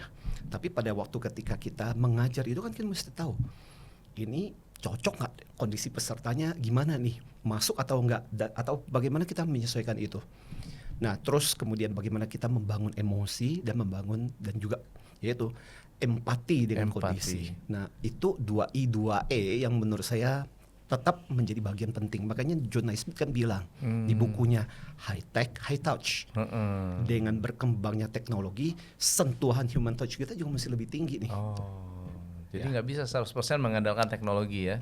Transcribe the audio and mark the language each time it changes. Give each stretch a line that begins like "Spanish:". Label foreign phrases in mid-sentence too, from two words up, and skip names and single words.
Indonesian: Tapi pada waktu ketika kita mengajar itu kan kita mesti tahu ini cocok nggak kondisi pesertanya, gimana nih, masuk atau enggak, atau bagaimana kita menyesuaikan itu. Nah, terus kemudian bagaimana kita membangun emosi dan membangun dan juga yaitu empati dengan kondisi. Nah, itu 2I 2E yang menurut saya tetap menjadi bagian penting. Makanya John Naismith kan bilang di bukunya High Tech, High Touch. Dengan berkembangnya teknologi, sentuhan
English: human touch
Indonesian: kita juga masih lebih tinggi nih. Jadi nggak bisa 100% mengandalkan teknologi ya?